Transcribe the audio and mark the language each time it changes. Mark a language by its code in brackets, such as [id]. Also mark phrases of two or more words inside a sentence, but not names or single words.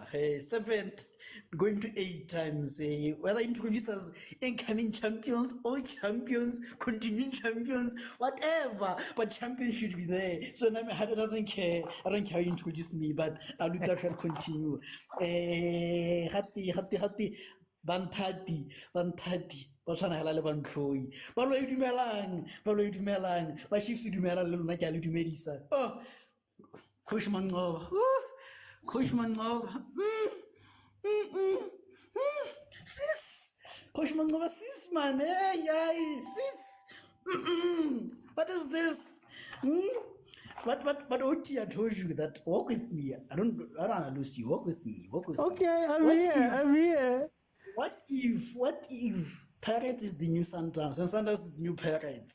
[en] 7th, going to 8 times. Whether introduced as incoming champions, all champions, continuing champions, whatever. But champions should be there. So now I doesn't care. I don't care how you introduce me, but Luta shall continue. Hati. Bantati. [st] Ba tshwana hela le bantloi. Ba lo dumelang. Ba Chiefs dumela le lona ke a le dumedisa. [en] Coach Mangoba. Sis. Coach Mangoba, sis, man. Hey, sis. What is this? But OT, I told you that walk with me. I don't lose you. Walk with me. Okay, I'm here. What if Pirates is the new Sundowns and Sundowns is the new Pirates?